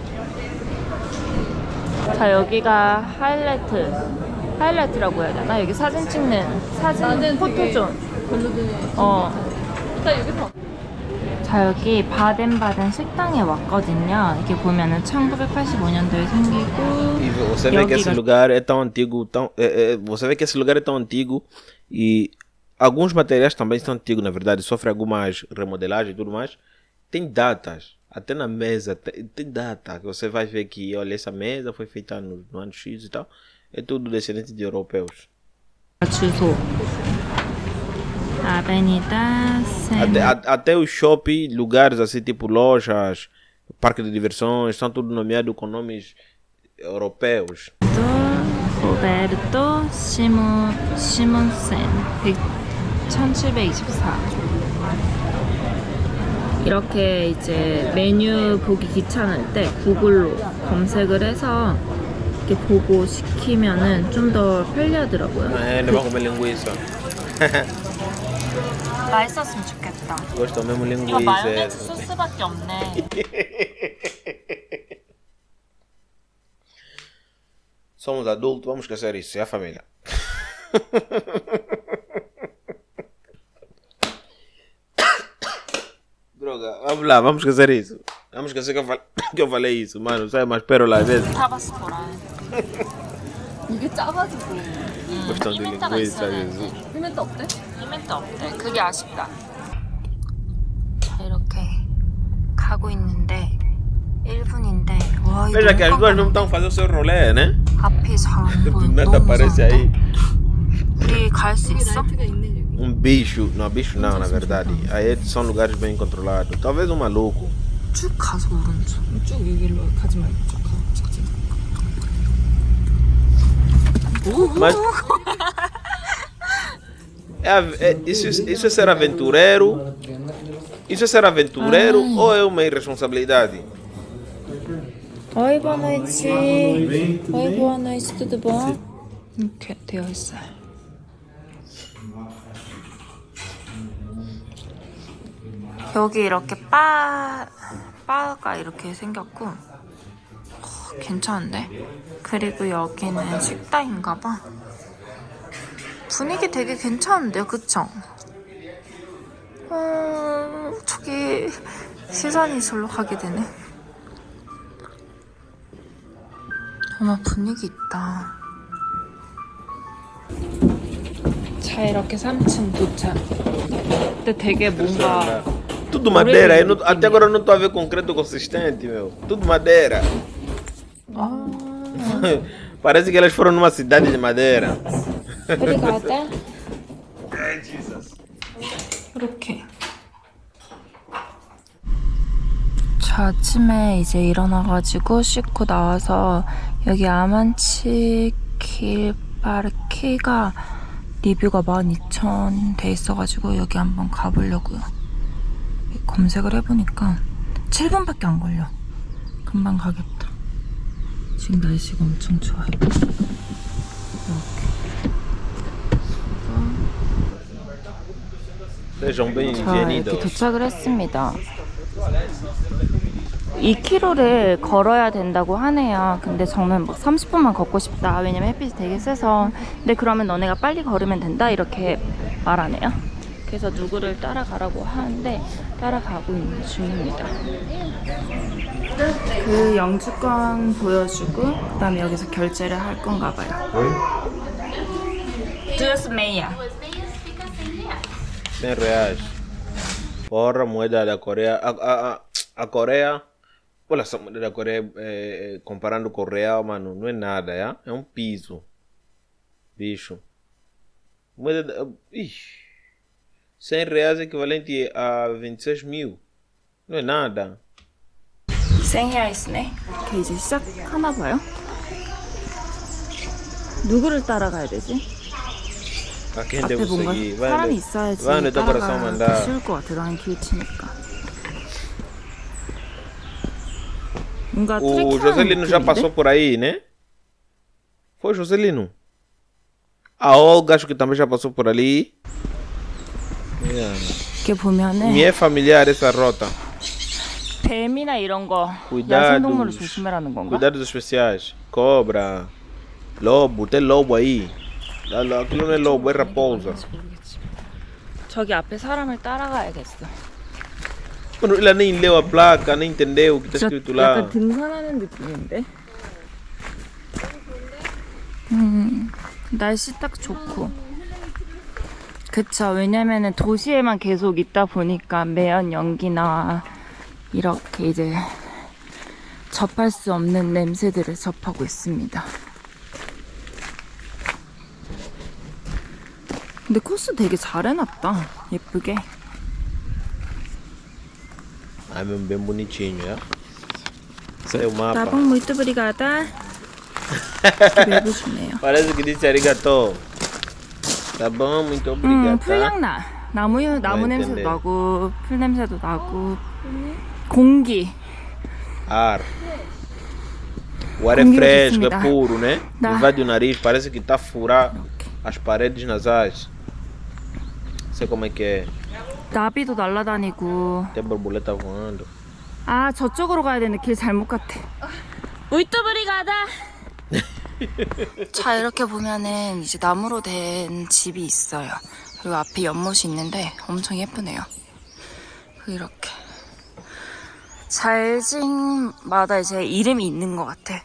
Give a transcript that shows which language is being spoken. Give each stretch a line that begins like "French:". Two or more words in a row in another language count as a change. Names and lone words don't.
Korean: 자, 여기가 하이라이트라고 해야 되나? 여기 사진 찍는 사진 포토존. 별로드네. 나 여기서 자, 여기 바덴바덴 식당에 왔거든요. 이렇게 보면은 1985년도에 생기고
Portuguese: E você vê que esse
Korean: 여기가
Portuguese: lugar é tão antigo, você vê que esse lugar é tão antigo e alguns materiais também são antigos, na verdade, sofre algumas remodelagens e tudo mais. Tem datas, até na mesa tem data que você vai ver que, olha, essa mesa foi feita no ano X e tal. É tudo descendente de europeus.
Korean: 주소 아베니다
Portuguese: Até os shopping, lugares assim, tipo lojas, parque de diversões, são tudo nomeados com nomes europeus.
Korean: 로베르토 시몬센 1724. 이렇게 이제 메뉴 보기 귀찮을 때 구글로 검색을 해서 이렇게 보고 시키면은 좀 더 편리하더라고요.
Portuguese: Ainda vão comer linguiça.
Korean: 맛있었으면 좋겠다.
Portuguese: Gostam mesmo
Korean: 이거
Portuguese: linguiça.
Korean: 마요네즈 소스밖에 없네.
Portuguese: Somos adultos, vamos esquecer isso, é a família. Droga, vamos lá, vamos esquecer isso. Vamos esquecer que eu falei isso, mano. Sai mais pérola às vezes.
Korean: 타바스코라. 이게 짜가지고
Portuguese: Gostam de
Korean: 이벤트가
Portuguese: linguiça,
Korean: 있어야
Portuguese: Jesus.
Korean: 피멘트 없대? 이벤트 없대. 그게 아쉽다. 자, 이렇게 가고 있는데 1분인데 와, 이거
Portuguese: Veja que as
Korean: 너무
Portuguese: duas não
Korean: 깜깜한데?
Portuguese: estão fazendo o seu rolê, né?
Korean: 앞이 잘 안 보여.
Portuguese: Do nada
Korean: 너무
Portuguese: aparece
Korean: 무서운데?
Portuguese: aí
Korean: 우리 갈 수 있어? 라이트가 있네 여기.
Portuguese: bicho. Não, bicho não, na verdade. Aí são lugares bem controlados. Talvez um maluco.
Korean: 쭉 가서 오른쪽. 쭉 여기로 가지 말고 쭉 가.
Portuguese: Mas. Isso é ser aventureiro? Isso é ser aventureiro ou é uma irresponsabilidade? Oi, boa noite. Oi, boa noite, tudo bom?
Korean: 이렇게 되어 있어요. 여기 이렇게 바가 이렇게 생겼고 괜찮은데? 그리고 여기는 식당인가봐. 분위기 되게 괜찮은데요, 그쵸? 저기 시선이 절로 가게 되네. 정말 분위기 있다. 자, 이렇게 3층 도착. 근데 되게 뭔가
Portuguese: Tudo madeira. Até agora eu não estou a ver concreto consistente, meu. Tudo madeira. Parece que elas foram numa cidade de madeira.
Korean: 오brigada. 이렇게. 저 아침에 이제 일어나가지고 씻고 나와서 여기 아만치 길 마르케가 리뷰가 12,000 돼 있어가지고 여기 한번 가보려고요. 검색을 해보니까 7분밖에 안 걸려. 금방 가겠다. 지금 날씨가 엄청 좋아요.
Portuguese: Sejam
Korean: 자, 이렇게
Portuguese: bem-vindos.
Korean: 도착을 했습니다. 2km를 걸어야 된다고 하네요. 근데 저는 막 30분만 걷고 싶다. 왜냐면 햇빛이 되게 세서. 근데 그러면 너네가 빨리 걸으면 된다. 이렇게 말하네요. 그래서 누구를 따라가라고 하는데 따라가고 있는 중입니다. 그 영주권 보여주고 그 다음에 여기서 결제를 할 건가 봐요.
Portuguese: Duas meia. R$100. Porra, moeda da Coreia. A Coreia. Olha essa moeda da Coreia comparando com o real, mano, não é nada, é? É um piso. Bicho. Moeda da. Ixi. R$100 é equivalente a 26 mil. Não é nada.
Korean: 생이아이스네. 이렇게 이제 시작하나 봐요. 누구를 따라가야 되지?
Portuguese: A quem
Korean: 앞에
Portuguese: devo
Korean: 뭔가
Portuguese: seguir?
Korean: 사람이 있어야지
Portuguese: vai no teu coração
Korean: 따라가기
Portuguese: mandar.
Korean: 쉬울 것 같아. 나는 길치니까. 뭔가
Portuguese: O
Korean: 트레킹하는
Portuguese: Joselino já
Korean: 느낌인데?
Portuguese: passou por aí, né? Foi Joselino. A Olga acho que também já passou por ali.
English: Yeah.
Korean: 이렇게 보면은
Portuguese: Me é familiar essa rota.
Korean: 뱀이나 이런 거
Portuguese: Cuidados.
Korean: 야생동물을 조심해라는 건가?
Portuguese: Cuidados especiais. Cobra. Lobo. Tem lobo aí. Aquilo não é lobo, é raposa.
Korean: 저기 앞에 사람을 따라가야겠어.
Portuguese: Mano, ela nem leu a placa, nem entendeu o que está
Korean: 진짜
Portuguese: escrito lá.
Korean: 약간 등산하는 느낌인데? 날씨 딱 좋고. 그쵸. 왜냐면은 도시에만 계속 있다 보니까 매연 연기나 이렇게 이제 접할 수 없는 냄새들을 접하고 있습니다. 근데 코스 되게 잘 해놨다. 예쁘게.
Portuguese: Ah, mesmo bem bonitinho, é? Sei o mapa. Tá bom, muito obrigada.
Korean: 외부 좋네요.
Portuguese: Parece que disse arigato. Tá bom, muito obrigado.
Korean: 풀향나. 나무 냄새도
Portuguese: entender.
Korean: 나고 풀 냄새도 나고 공기.
Portuguese: Ar. O ar é Comida fresco, é proximidade. puro, né? Dá. Invade o nariz, parece que tá a furar as paredes nasais. Sei como é que é.
Korean: 나비도 날아다니고.
Portuguese: Tem borboleta voando.
Korean: 아 저쪽으로 가야 되는데 길 잘못 갔대.
Portuguese: muito obrigada.
Korean: 자 이렇게 보면은 이제 나무로 된 집이 있어요. 그리고 앞에 연못이 있는데 엄청 예쁘네요. 이렇게 잘징마다 이제 이름이 있는 것 같아.